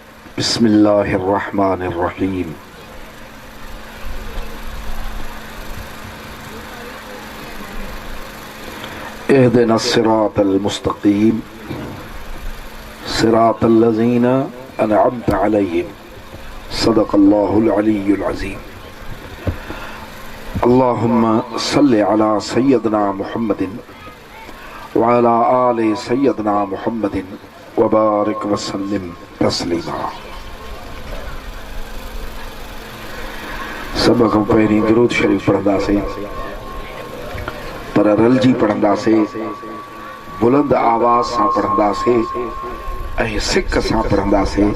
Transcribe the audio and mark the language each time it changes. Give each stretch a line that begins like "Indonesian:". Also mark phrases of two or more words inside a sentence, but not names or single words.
Arabic: بسم الله الرحمن الرحيم. اهدنا الصراط المستقيم صراط الذين أنعمت عليهم صدق الله العلي العظيم. اللهم صل على سيدنا محمد وعلى آل سيدنا محمد وبارك وسلم تسليما.
Sindhi: सब खां पहिरीं दुरूद शरीफ पढ़ंदासीं, पर रलजी पढ़ंदासीं, बुलंद आवाज़ सां पढ़ंदासीं ऐं सिक सां पढ़ंदासीं।